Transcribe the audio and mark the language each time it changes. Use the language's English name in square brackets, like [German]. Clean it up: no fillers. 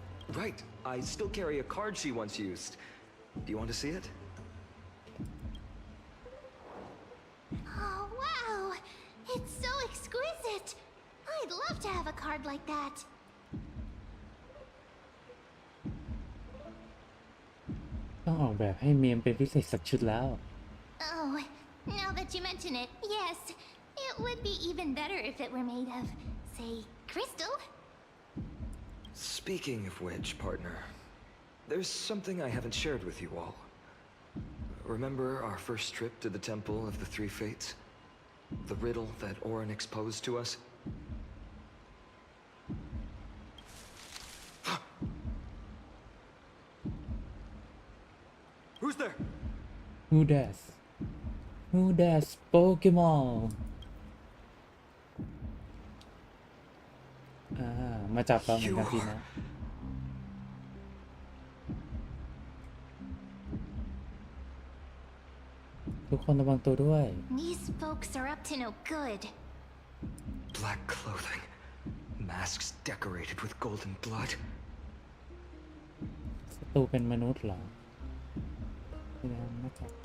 [English] Right, I still carry a card she once used. Do you want to see it? Oh, wow! It's so exquisite! I'd love to have a card like that. [Thai] ต้องออกแบบให้เมมเป็นพิเศษสักชุดแล้ว [English] Oh, now that you mention it, yes. It would be even better if it were made of, say, crystal. Speaking of which, partner, there's something I haven't shared with you all. Remember our first trip to the Temple of the Three Fates? The riddle that Orin exposed to us? Who's there? Who dares [Thai] Pokemon มาจับเราเหมือนกันสินะ ทุกคนระวังตัวด้วย [English] These folks are up to no good. Black clothing, masks decorated with golden blood. [Thai] ศัตรูเป็นมนุษย์เหรอไม่ได้ไม่จับ